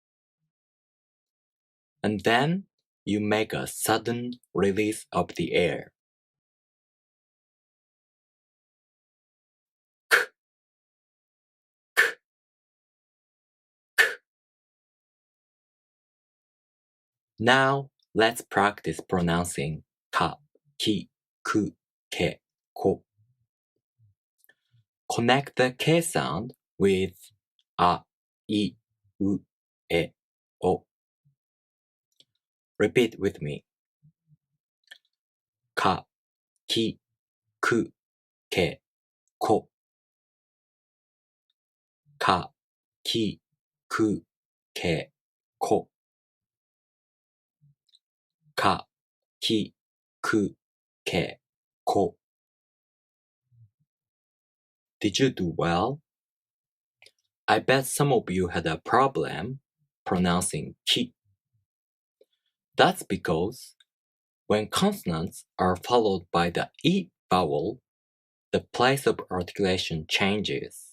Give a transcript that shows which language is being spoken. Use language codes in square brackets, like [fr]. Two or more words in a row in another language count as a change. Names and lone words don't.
[en] And then you make a sudden release of the air. K, k, k. Now let's practice pronouncing ka, ki, ku, ke, ko. Connect the K sound with a, I, u, e, o. Repeat with me. Ka, ki, ku, ke, ko. Ka, ki, ku, ke, ko. Ka, ki, ku, ke, ko. Did you do well? I bet some of you had a problem pronouncing ki. That's because when consonants are followed by the I vowel, the place of articulation changes.